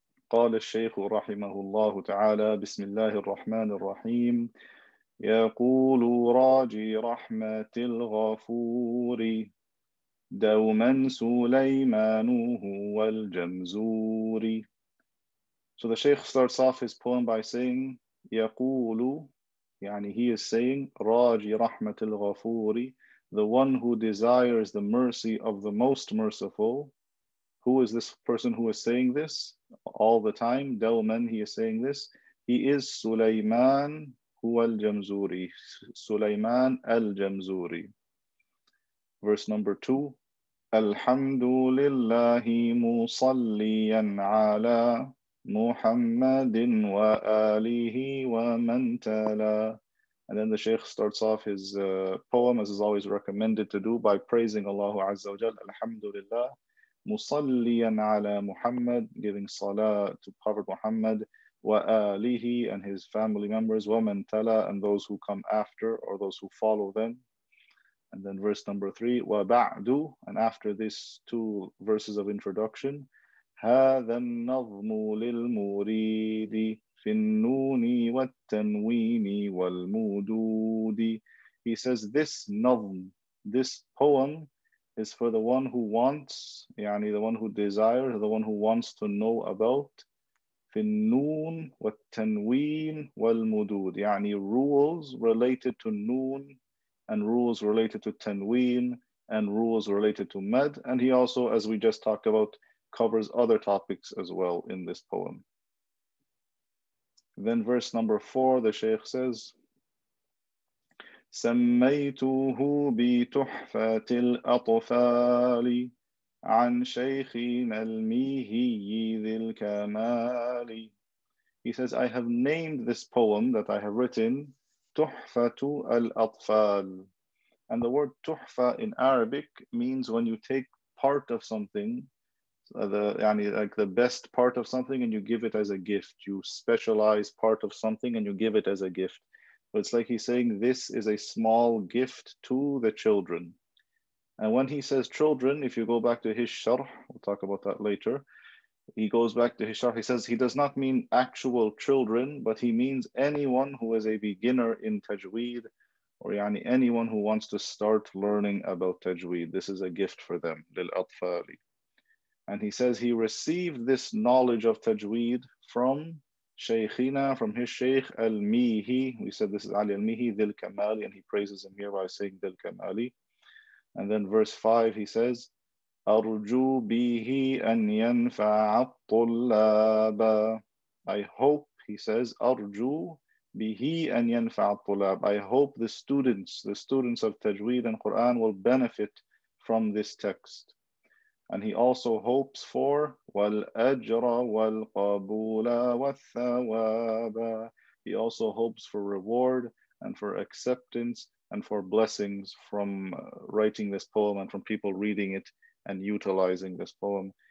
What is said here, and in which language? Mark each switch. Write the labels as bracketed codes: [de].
[ar] قال الشيخ رحمه الله تعالى بسم الله الرحمن الرحيم. يقول راجي رحمة الغفور دوما سليمان هو الجمزور. [en] So the Shaykh starts off his poem by saying [ar] يقول, يعني [en] he is saying [ar] راجي رحمة الغفور, [en] the one who desires the mercy of the most merciful. Who is this person who is saying this all the time? دوما, he is saying this. He is Sulaiman [ar] هو الجمزوري. [en] Sulaiman al-Jamzuri. Verse number 2. [ar] الحمد لله مصليا على محمد وآله ومن تلا. [en] And then the Shaykh starts off his poem, as is always recommended to do, by praising Allah Azza wa Jal. Alhamdulillah. Musalliyan ala Muhammad, giving salah to Prophet Muhammad, wa alihi, and his family members, wa man tala, and those who come after, or those who follow them. And then verse number 3, wa ba'du, and after these 2 verses of introduction, [ar] هذا النظم للمريد في النون والتنوين والمدود. [en] He says this nazm, this poem, is for the one who wants, [ar] يعني [en] the one who desires, the one who wants to know about [ar] في النون والتنوين والمدود, [en] يعني rules related to noon and rules related to tanween and rules related to mad. And he also, as we just talked about, covers other topics as well in this poem. Then verse number 4, the Shaykh says, [ar] سميته بتحفة الأطفال عن شيخنا الميهي ذي الكمال. [en] He says, I have named this poem that I have written تحفة الأطفال. And the word tuhfa in Arabic means when you take part of something, like the best part of something, and you give it as a gift. You specialize part of something and you give it as a gift. So it's like he's saying this is a small gift to the children. And when he says children, if you go back to his sharh, we'll talk about that later. He goes back to his sharh, he says he does not mean actual children, but he means anyone who is a beginner in tajweed, or yani anyone who wants to start learning about tajweed. This is a gift for them, للأطفال. And he says he received this knowledge of tajweed from Shaykhina, from his Shaykh al-Mihi. We said this is Ali al-Mihi, Dhil Kamali, and he praises him here by saying Dhil Kamali. And then verse 5, he says, [ar] أرجو به أن ينفع الطلاب. [en] I hope, he says, [ar] أرجو به أن ينفع الطلاب. [en] I hope the students of tajweed and Quran will benefit from this text. And he also hopes for [ar] وَالْأَجْرَ وَالْقَبُولَ وَالثَّوَابَ. [en] He also hopes for reward and for acceptance and for blessings from writing this poem and from people reading it and utilizing this poem.